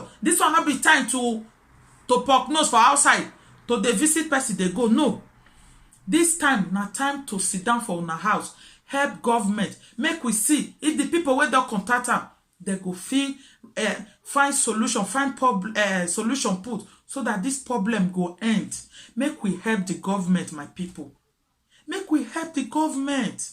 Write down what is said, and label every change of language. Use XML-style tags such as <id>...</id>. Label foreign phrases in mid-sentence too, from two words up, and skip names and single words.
<pcm>This one not be time to poke nose for outside. To the visit person they go. No. This time not time to sit down for our house. Help government. Make we see if the people where they contact them, they go find solution, solution put so that this problem go end. Make we help the government, my people. Make we help the government.</pcm>